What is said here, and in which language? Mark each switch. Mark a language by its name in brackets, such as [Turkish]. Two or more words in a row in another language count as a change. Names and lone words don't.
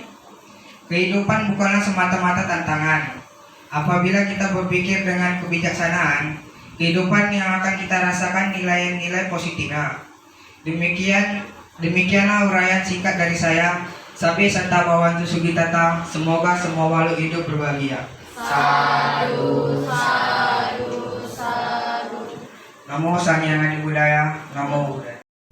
[Indonesian] Kehidupan bukanlah semata-mata tantangan. Apabila kita berpikir dengan kebijaksanaan, kehidupan yang akan kita rasakan nilai-nilai positifnya. Demikianlah uraian singkat dari saya. [Pali] Sabi Santa Bhavantu Sugitata. [Indonesian] Semoga semua makhluk hidup berbahagia. [Pali] Sadu, sadu, sadu. Namo Sanyang Adi Budaya. Namo Buddhaya.